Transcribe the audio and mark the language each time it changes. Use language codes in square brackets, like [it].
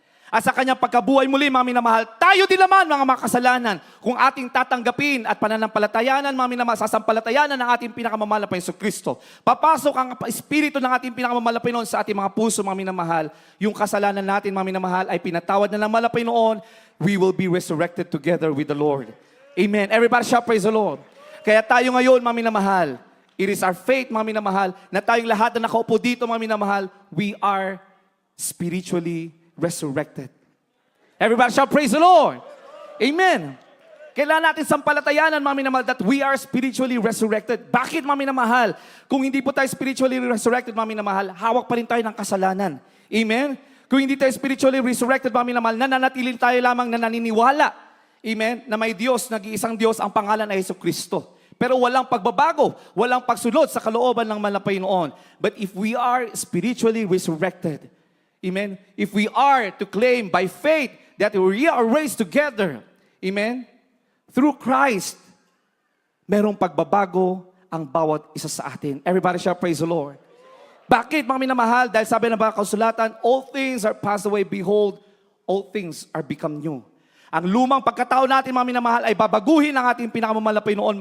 [tl] At sa kanyang pagkabuhay muli, mga minamahal, tayo din naman, mga makasalanan, kung ating tatanggapin at pananampalatayanan, mga minamahal, sasampalatayanan ng ating pinakamamahal na Panginoong Kristo. Papasok ang Espiritu ng ating pinakamamahal na Panginoon sa ating mga puso, mga minamahal. Yung kasalanan natin, mga minamahal, ay pinatawad na ng mahal na Panginoon. [en] We will be resurrected together with the Lord. Amen. Everybody shout, praise the Lord. [tl] Kaya tayo ngayon, mga minamahal, [en] it is our faith, [tl] mga minamahal, na tayong lahat na nakaupo dito, mga minamahal, [en] we are spiritually resurrected. Everybody shout, praise the Lord. Amen. [tl] Kailangan natin sampalatayanan, mga minamahal, [en] that we are spiritually resurrected. [tl] Bakit, mga minamahal? Kung hindi po tayo spiritually resurrected, mga minamahal, hawak pa rin tayo ng kasalanan. Amen. Kung hindi tayo spiritually resurrected, mga minamahal, nananatiling tayo lamang na naniniwala. Amen? Na may Diyos, nag-iisang Diyos, ang pangalan ay Jesucristo. Pero walang pagbabago, walang pagsunod sa kalooban ng malapay noon. [en] But if we are spiritually resurrected, amen? If we are to claim by faith that we are raised together, amen? Through Christ, [tl] merong pagbabago ang bawat isa sa atin. [en] Everybody shall praise the Lord. [tl] Bakit, mga minamahal? Dahil sabi ng mga kasulatan, [en] all things are passed away, behold, all things are become new. [tl] Ang lumang pagkatao natin, mga minamahal, ay babaguhin ang ating pinakamamahal noon.